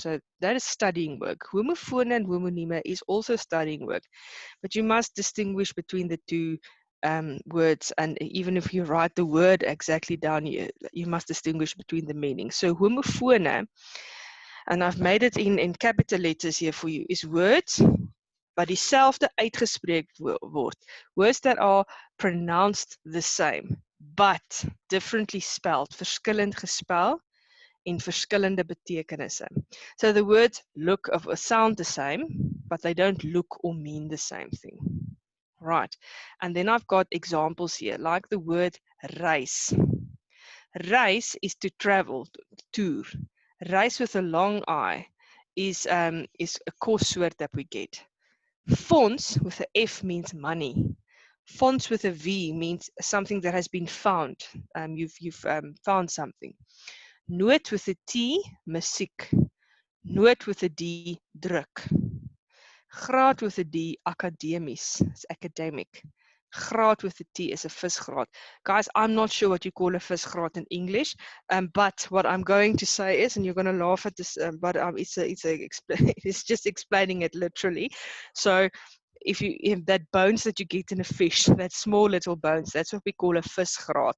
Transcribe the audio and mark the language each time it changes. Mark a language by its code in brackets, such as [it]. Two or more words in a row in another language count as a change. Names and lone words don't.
[en] So that is studying work. Homofone and homonieme is also studying work. But you must distinguish between the two words, and even if you write the word exactly down, you must distinguish between the meanings. So homofone, and I've made it in capital letters here for you, is words [af] wat dieselfde uitgespreek word. [en] Words that are pronounced the same, but differently spelled, [af] verskillend gespel en verskillende betekenisse. [en] So the words look or sound the same, but they don't look or mean the same thing. Right, and then I've got examples here, like the word reis. Reis is to travel, tour. Reis with a long I is a course soort that we get. Fonds with a F means money. Fonds with a V means something that has been found. You've found something. Noot with a T, musiek. Noot with a D, druk. Graad with a D, akademies. It's academic. Graad with a T is a visgraad. Guys, I'm not sure what you call a visgraad in English, but what I'm going to say is, and you're going to laugh at this, but it's just explaining it literally. So if that bones that you get in a fish, that small little bones, that's what we call a visgraad.